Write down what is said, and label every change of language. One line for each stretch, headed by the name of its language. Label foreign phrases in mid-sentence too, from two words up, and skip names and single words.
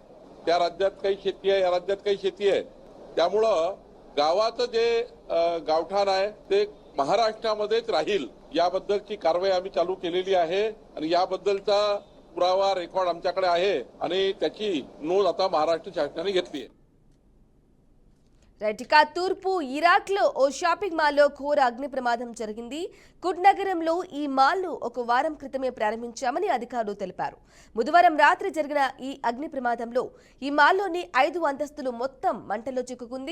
Marathi: त्या राज्यात काही शेती आहे, या राज्यात काही शेती आहे. त्यामुळं गावाचं जे गावठाण आहे ते महाराष्ट्रामध्येच राहील याबद्दलची कारवाई आम्ही चालू केलेली आहे आणि याबद्दलचा पुरावा रेकॉर्ड आमच्याकडे आहे आणि त्याची नोंद आता महाराष्ट्र शासनाने घेतली आहे.
Telugu: రైట్, ఇక తూర్పు ఇరాక్లో ఓ షాపింగ్ మాల్లో ఘోర అగ్ని ప్రమాదం జరిగింది. కుడ్ నగరంలో ఈ మాల్ను ఒక వారం క్రితమే ప్రారంభించామని అధికారులు తెలిపారు. బుధవారం రాత్రి జరిగిన ఈ అగ్ని ప్రమాదంలో ఈ మాల్లోని 5 అంతస్తులు మొత్తం మంటల్లో చిక్కుకుంది.